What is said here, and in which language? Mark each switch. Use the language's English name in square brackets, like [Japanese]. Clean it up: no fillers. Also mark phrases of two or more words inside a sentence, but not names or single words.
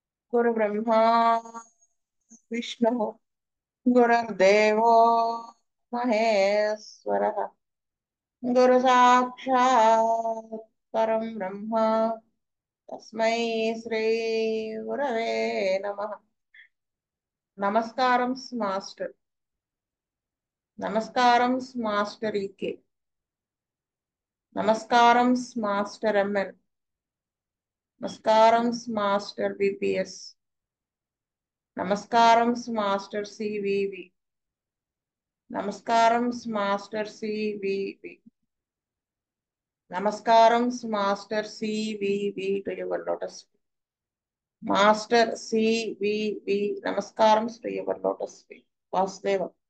[Sanskrit] गुरु ब्रह्मा विष्णु गुरुर्देवो महेश्वरः गुरु साक्षात् परं ब्रह्म तस्मै श्री गुरवे नमः [Telugu] నమస్కారం మాస్టర్ నమస్కారం మాస్టర్ ఈకే నమస్కారం మాస్టర్ ఎంఎన్ నమస్కారం మాస్టర్ బిపిఎస్ నమస్కారం మాస్టర్ సివివి నమస్కారం మాస్టర్ సివివి నమస్కారం మాస్టర్ సివివి [English] to your lotus [Telugu] మాస్టర్ సివివి నమస్కారం [English] to your lotus [Telugu] వాసుదేవ.